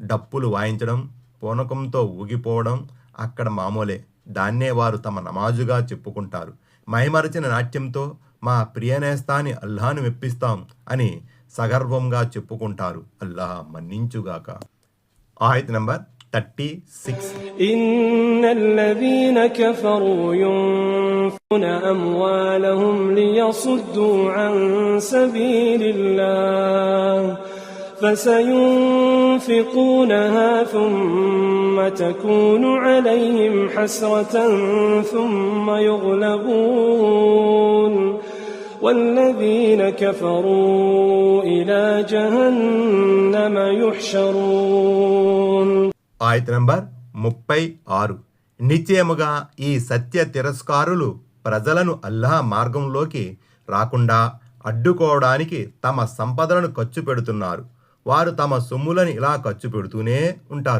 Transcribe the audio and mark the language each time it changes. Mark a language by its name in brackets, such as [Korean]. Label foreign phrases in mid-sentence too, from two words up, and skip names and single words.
[Telugu] డప్పులు వాయించడం, పూనకంతో ఊగిపోవడం అక్కడ మామూలే. దాన్నే వారు తమ నమాజుగా చెప్పుకుంటారు. మైమరచిన నాట్యంతో మా ప్రియనేస్తాని అల్లాను మెప్పిస్తాం అని సగర్వంగా చెప్పుకుంటారు. అల్లాహ్ మన్నించుగాక. ఆయత్ నంబర్ 36. [Arabic] إن الذين كفروا ينفقون أموالهم ليصدوا عن سبيل الله فسينفقونها ثم تكون عليهم حسرة ثم يغلبون والذين كفروا إلى جهنم يحشرون. [Telugu] ఆయత్ నంబర్ 36. నిశ్చయముగా ఈ సత్య తిరస్కారులు ప్రజలను అల్లాహ్ మార్గంలోకి రాకుండా అడ్డుకోవడానికి తమ సంపదలను ఖర్చు పెడుతున్నారు. వారు తమ సొమ్ములను ఇలా ఖర్చు పెడుతూనే ఉంటారు.